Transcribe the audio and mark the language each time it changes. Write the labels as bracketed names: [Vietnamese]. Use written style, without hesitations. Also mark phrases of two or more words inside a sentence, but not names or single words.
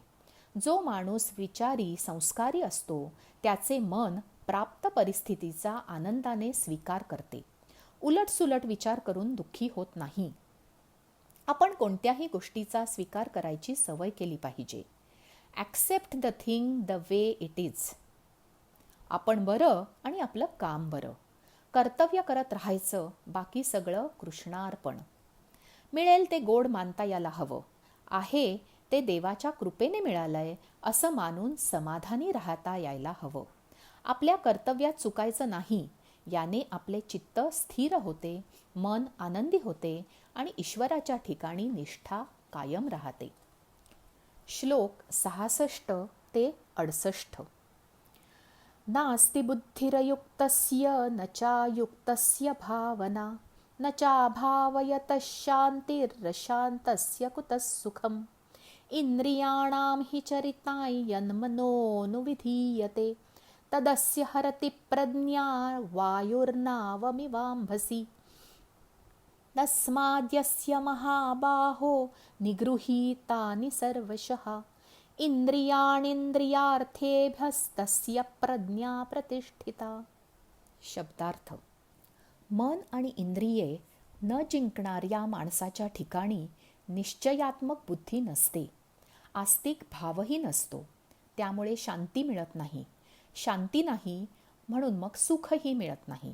[Marathi] जो माणूस विचारी संस्कारी असतो त्याचे मन प्राप्त परिस्थितीचा आनंदाने स्वीकार करते. उलटसुलट विचार करून दुःखी होत नाही. आपण कोणत्याही गोष्टीचा स्वीकार करायची सवय केली पाहिजे. [English] accept the thing the way it is. [Marathi] आपण बरं आणि आपलं काम बरं. कर्तव्य करत राहायचं, बाकी सगळं कृष्णार्पण. मिळेल ते गोड मानता यायला हवं. आहे ते देवाच्या कृपेने मिळालंय असं मानून समाधानी राहता यायला हवं. आपल्या कर्तव्यात चुकायचं नाही. याने आपले चित्त स्थिर होते, मन आनंदी होते आणि ईश्वराच्या ठिकाणी निष्ठा कायम राहते. श्लोक 66 ते 68. [Sanskrit] नास्ति बुद्धिरयुक्तस्य न चायुक्तस्य भावना न चाभावयतः शान्तिरशान्तस्य कुतः सुखम्. इंद्रियाणां हि चरिताय यन्मनोनुविधीयते तदस्य हरति प्रज्ञा वायुर्नावमिवाम्भसि. तस्माद्यस्य महाबाहो निगृहीतानि सर्वशः इंद्रियाणींद्रियार्थेभ्यस्तस्य प्रज्ञा प्रतिष्ठिता. [Marathi] शब्दार्थ: मन आणि इंद्रिये न जिंकणाऱ्या माणसाच्या ठिकाणी निश्चयात्मक बुद्धी नसते. आस्तिक भावही नसतो. त्यामुळे शांती मिळत नाही. शांती नाही म्हणून मग सुखही मिळत नाही.